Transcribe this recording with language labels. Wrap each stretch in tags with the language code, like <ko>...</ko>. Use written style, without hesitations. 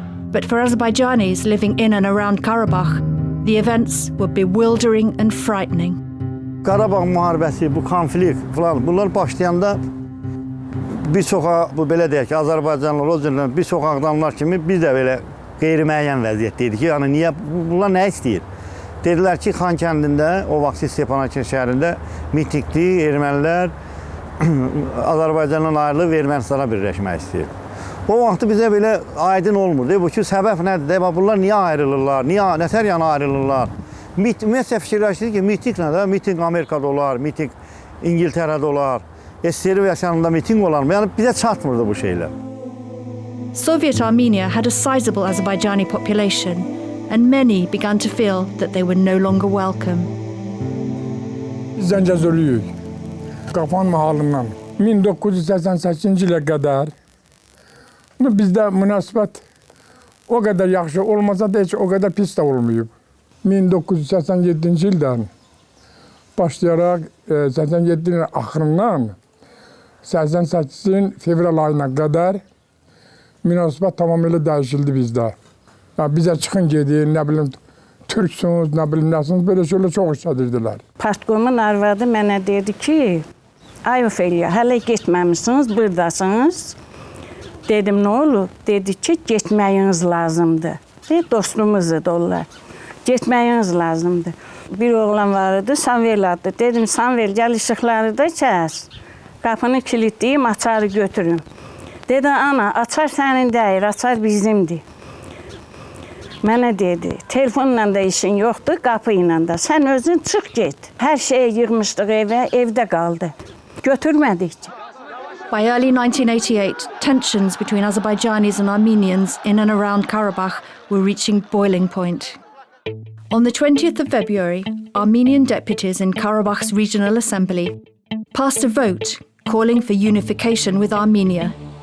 <en>But for Azerbaijanis living in and around Karabakh, the events were bewildering and frightening.</en> <az>Qarabağ müharibəsi, bu konflikt falan, bunlar başlayanda bir sokağa, bu belə deyək ki, Azərbaycanlılar, o cümlədən bir çox adamlar kimi biz də belə qeyri-müəyyən vəziyyətdeydik ki, yəni niyə, bunlar nə istəyir? Dedilər ki, Xan kəndində, o vaxt Stepanakert şəhərində mitingli ermənilər Azərbaycandan ayrılıb Ermənistana birləşmək istəyir. O vaxtı bizə belə aydın olmurdu. Bu ki, səbəb nədir? Bunlar niyə ayrılırlar? Nətər yana ayrılırlar? Ümumiyyətlə fikirləşdik ki, miting nədir? Miting Amerikada olar, miting İngiltərədə olar, Serbiyanında miting olar mı? Yəni bizə çatmırdı bu şeylər.</az> <en>Soviet Armenia had a sizable Azerbaijani population, and many began to feel that they were no longer welcome.</en> <az>Zəngəzurluyuq. Qapan mahalından 1988-ci ilə qədər bizdə münasibət o qədər yaxşı olmasa da heç o qədər pis də olmayıb. 1987-ci ildən başlayaraq 87-ci ilin axırından 88-in fevral ayına qədər münasibət tamamilə dəyişildi bizdə. Bizə çıxın gedin, nə bilim, türksünüz, nə bilim, nəsiniz, belə şeylə çox istədirdilər. Partkomun arvadı mənə dedi ki, ay Ofeliya, hələ getməmişsiniz, buradasınız. Dedim, nə olur? Dedi ki, getməyiniz lazımdır. Dostumuzdur onlar. Getməyiniz lazımdır. Bir oğlan var idi, Samvel adlı. Dedim, Samvel, gəl işıqları da kəs. Qapını kilitləyim, açarı götürün. Dedi, ana, açar sənin deyir, açar bizimdir. Mənə dedi, telefonla da işin yoxdur, qapı ilə də. Sən özün çıx get. Hər şeyi yığmışdıq evə, evdə qaldı. Götürmədik.</az> <en>By early 1988, tensions between Azerbaijanis and Armenians in and around Karabakh were reaching boiling point. On the 20th of February, Armenian deputies in Karabakh's Regional Assembly passed a vote calling for unification with Armenia.</en>